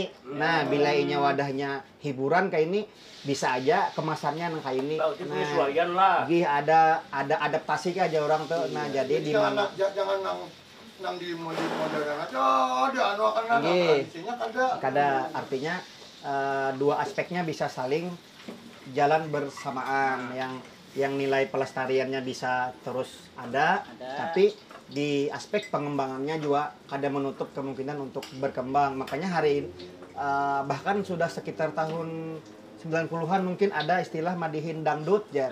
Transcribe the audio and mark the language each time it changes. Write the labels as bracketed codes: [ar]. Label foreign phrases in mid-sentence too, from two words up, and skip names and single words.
[bjn] Nah, bila inya wadahnya hiburan kayak ini, bisa aja kemasannya nang kayak ini. Nah, ada adaptasi aja orang tuh. Nah, jadi di mana jangan nang di modern aja ada anu akan tradisinya kada. [id] Artinya dua aspeknya bisa saling jalan bersamaan yang nilai pelestariannya bisa terus ada, tapi di aspek pengembangannya juga ada menutup kemungkinan untuk berkembang. Makanya hari ini bahkan sudah sekitar tahun 90-an mungkin ada istilah madihin dangdut ya.